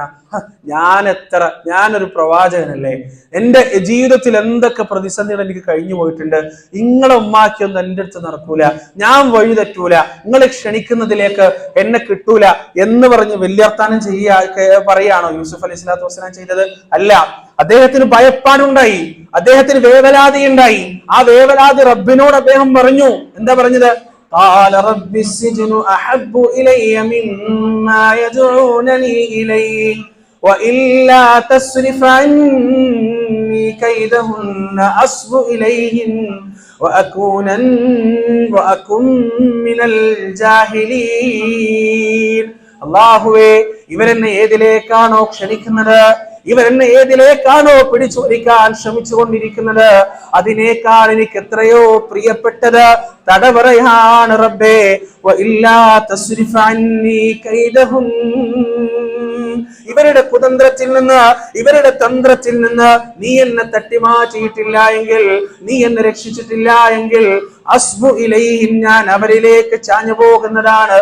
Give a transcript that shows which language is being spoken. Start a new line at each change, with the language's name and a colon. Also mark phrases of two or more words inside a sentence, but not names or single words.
Malayalam: ഞാനൊരു പ്രവാചകനല്ലേ, എന്റെ ജീവിതത്തിൽ എന്തൊക്കെ പ്രതിസന്ധികൾ എനിക്ക് കഴിഞ്ഞു പോയിട്ടുണ്ട്, നിങ്ങളെ ഉമ്മാക്കിയൊന്നും എൻ്റെ അടുത്ത് നടക്കൂല, ഞാൻ വഴി തെറ്റൂല, നിങ്ങളെ ക്ഷണിക്കുന്നതിലേക്ക് എന്നെ കിട്ടൂല എന്ന് പറഞ്ഞ് വലിയർത്താനം പറയാണോ യൂസുഫ്
Arabic: عليه الصلاة والسلام
Malayalam: ചെയ്തത്? അല്ല. അദ്ദേഹത്തിന് ഭയപ്പാടുണ്ടായി, അദ്ദേഹത്തിന് വേവലാതി ഉണ്ടായി. ആ വേവലാതി റബ്ബിനോട് അദ്ദേഹം പറഞ്ഞു. എന്താ പറഞ്ഞത്?
Arabic: قال رب السجن أحب إلي مما يدعونني إليه وإلا تصرف عني كيدهن أصب إليهن وأكن من الجاهلين.
Malayalam: അല്ലാഹുവേ, ഇവരെന്നെ ഏതിലേക്കാണോ ക്ഷണിക്കുന്നത്, ഇവരെന്നെ ഏതിലേക്കാണോ പിടിച്ചോടിക്കാൻ ശ്രമിച്ചുകൊണ്ടിരിക്കുന്നത്, അതിനേക്കാൾ എനിക്ക് എത്രയോ പ്രിയപ്പെട്ടത് തടവറയാണ് റബ്ബേ. ഇവരുടെ കുതന്ത്രത്തിൽ നിന്ന്, ഇവരുടെ തന്ത്രത്തിൽ നിന്ന് നീ എന്നെ തട്ടിമാറ്റിയിട്ടില്ല എങ്കിൽ, നീ എന്നെ രക്ഷിച്ചിട്ടില്ല എങ്കിൽ,
Arabic: أصب إليهم,
Malayalam: ഞാൻ അവരിലേക്ക് ചാഞ്ഞു പോകുന്നതാണ്.